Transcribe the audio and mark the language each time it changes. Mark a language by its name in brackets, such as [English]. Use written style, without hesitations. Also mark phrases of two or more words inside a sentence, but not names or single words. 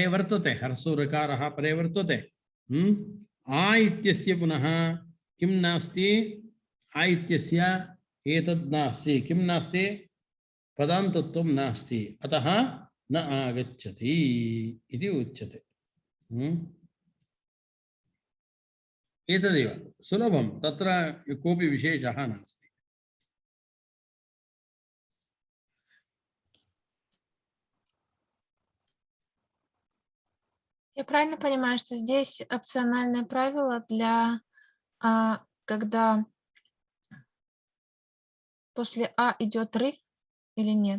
[Sanskrit] वर्तते ह्रस्व ऋकारः परे वर्तते आ इत्यस्य पुनः किं नास्ति आ इत्यस्य एतद् नास्ति किं नास्ति पदान्तत्वं नास्ति अतः न आगच्छति इति उच्यते एतदेव सुलभं तत्र कोऽपि विशेषः नास्ति [Russian] Я правильно понимаю, что здесь опциональное правило для, когда после А идет ры или нет?